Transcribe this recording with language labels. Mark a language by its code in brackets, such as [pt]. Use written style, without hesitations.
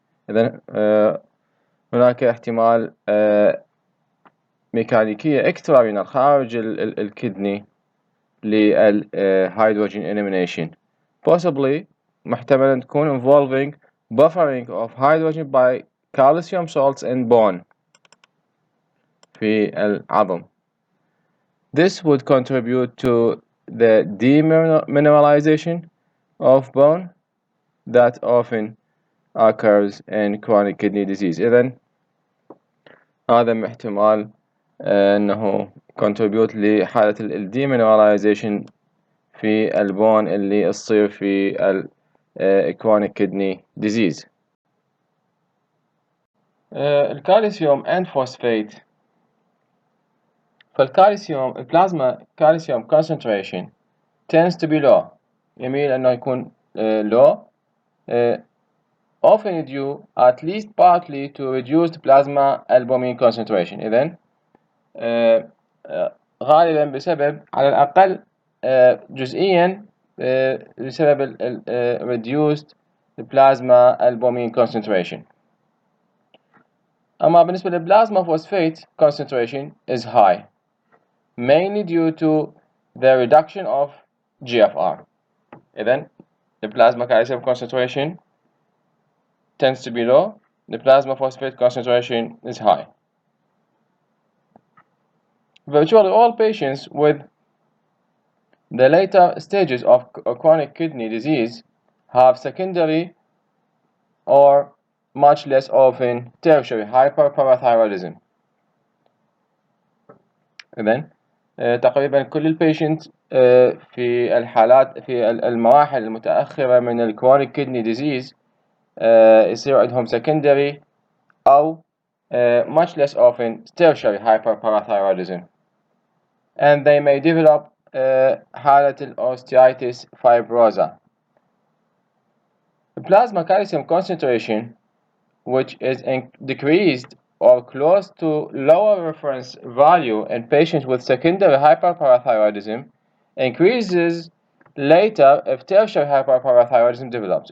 [ar] إذن هناك احتمال ميكانيكية [en] extrarenal [ar] خارج الكدني [en] للhydrogen elimination, possibly [ar] محتملا تكون [en] involving buffering of hydrogen by calcium salts in bone [ar] في العظم. [en] This would contribute to the demineralization of bone that often occurs in chronic kidney disease. [ar] إذن هذا احتمال أنه contribute لحالة demineralization في البون اللي تصير في [en] chronic kidney disease. الكالسيوم and phosphate. فالكالسيوم plasma calcium concentration tends to be low, [ar] يميل أنه يكون [en] low, often due at least partly to reduced plasma albumin concentration. [ar] إذن غالبا بسبب على الأقل جزئيا بسبب reduced plasma albumin concentration. أما بالنسبة للبلازما [en] phosphate concentration is high, mainly due to the reduction of GFR. إذن the plasma calcium concentration tends to be low, the plasma phosphate concentration is high. Virtually all patients with the later stages of chronic kidney disease have secondary or much less often tertiary hyperparathyroidism. [ar] إذن تقريبا كل البيشنت في الحالات في المراحل المتأخرة من الكرونيك كدني ديزيز يصير عندهم secondary أو [en] much less often tertiary hyperparathyroidism, and they may develop [ar] حالة osteoitis fibrosa. [en] The plasma calcium concentration, which is decreased or close to lower reference value in patients with secondary hyperparathyroidism, increases later if tertiary hyperparathyroidism develops.